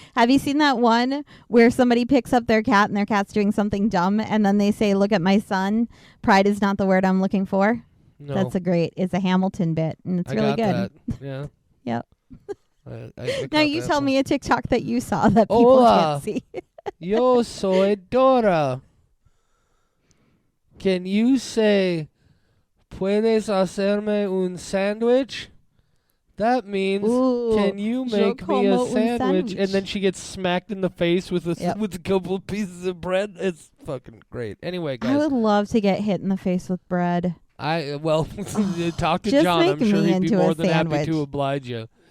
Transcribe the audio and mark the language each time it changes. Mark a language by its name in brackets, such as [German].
[English] Have you seen that one where somebody picks up their cat and their cat's doing something dumb and then they say, look at my son. Pride is not the word I'm looking for. No. It's a Hamilton bit, and it's really good. Yeah. Yep. I now you tell me a TikTok that you saw that people can't see. [Spanish] Yo soy Dora. [English] Can you say, [Spanish] ¿Puedes hacerme un sándwich? [English] That means, can you make me a sandwich? And then she gets smacked in the face with a couple of pieces of bread. It's fucking great. Anyway, guys. I would love to get hit in the face with bread. Talk to John. I'm sure he'd be more than happy to oblige you.